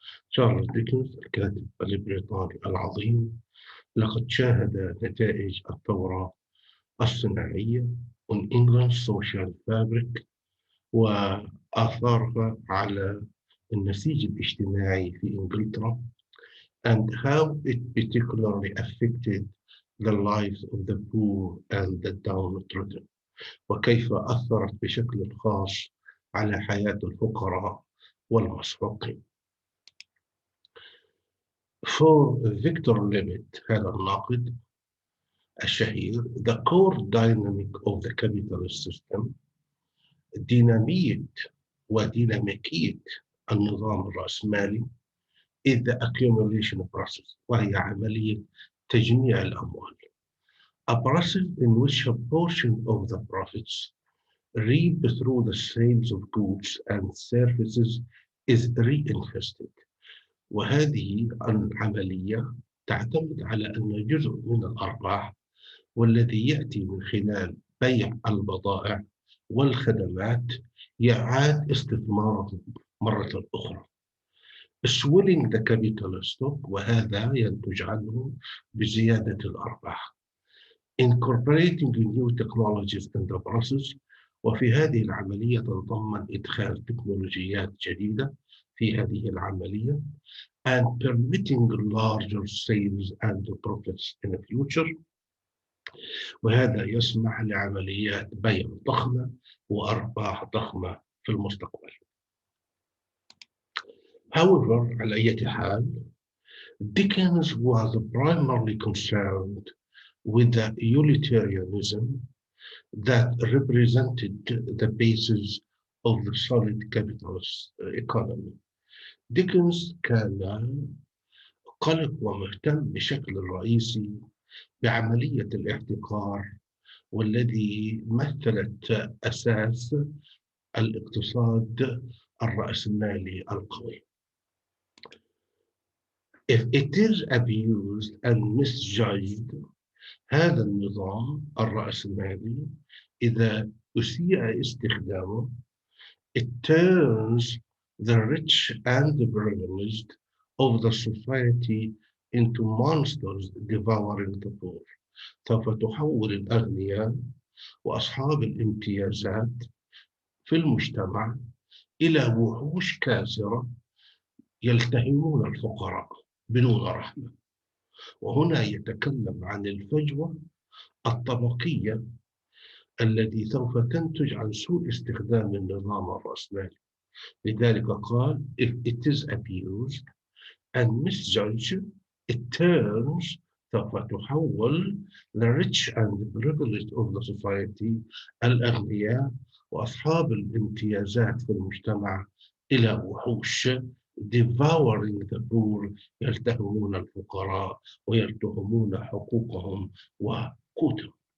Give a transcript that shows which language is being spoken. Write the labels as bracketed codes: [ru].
[ar] Charles Dickens الكاتب البريطاني العظيم لقد شاهد نتائج الثورة الصناعية [en] on England's social fabric [ar] وآثارها على النسيج الاجتماعي في إنجلترا [en] and how it particularly affected the lives of the poor and the downtrodden، [ar] وكيف أثرت بشكل خاص على حياة الفقراء والمسحوقين. [en] For Victor Levitt [ar] هذا الناقد الشهير [en] the core dynamic of the capitalist system، [ar] دينامية وديناميكية النظام الرأسمالي [en] is the accumulation process، [ar] وهي عملية تجميع الأموال. [en] A process in which a portion of the profits reaped through the sales of goods and services is reinvested. [ar] وهذه العملية تعتمد على أن جزء من الأرباح والذي يأتي من خلال بيع البضائع والخدمات يعاد استثماره مرة أخرى. [en] swelling the capital stock، [ar] وهذا ينتج عنه بزيادة الأرباح. [en] incorporating new technologies in the process، [ar] وفي هذه العملية تتضمن إدخال تكنولوجيات جديدة في هذه العملية [en] and permitting larger sales and profits in the future، [ar] وهذا يسمح لعمليات بيع ضخمة وأرباح ضخمة في المستقبل. [en] However، [ar] على أي حال، [en] Dickens was primarily concerned with the utilitarianism that represented the basis of the solid capitalist economy. [ar] ديكنز كان قلق ومهتم بشكل رئيسي بعملية الاحتكار، والذي مثلت أساس الاقتصاد الرأسمالي القوي. [en] If it is abused and misjudged، [ar] هذا النظام الرأسمالي إذا أسيء استخدامه [en] it turns the rich and the privileged of the society into monsters devouring the poor. [ar] سوف تحول الأغنياء وأصحاب الامتيازات في المجتمع إلى وحوش كاسرة يلتهمون الفقراء بدون رحمة. وهنا يتكلم عن الفجوة الطبقية التي سوف تنتج عن سوء استخدام النظام الرأسمالي. لذلك قال [en] if it is abused and misjudged it turns، [ar] سوف تحول [en] the rich and the privileged of the society، [ar] الأغنياء وأصحاب الامتيازات في المجتمع، إلى وحوش [en] devouring the poor، [ar] يلتهمون الفقراء ويلتهمون حقوقهم وقوتهم.